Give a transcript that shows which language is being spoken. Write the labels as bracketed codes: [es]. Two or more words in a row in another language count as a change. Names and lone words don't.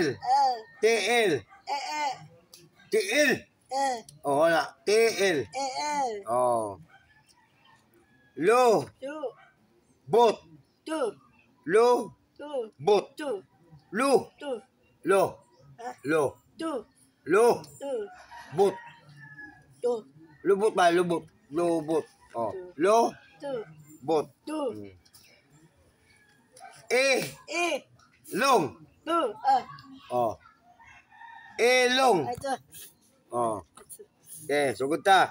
[ceb] TL. TL. Oh, wala. TL. Oh. Lo. Bot. Lo. Bot. Lo. Lo. Lo. Lo. Bot. Lubot ba? Lubot. Lubot. Oh. Lo. Bot. Long. Oh. Long. Oh. Okay, sugod ta.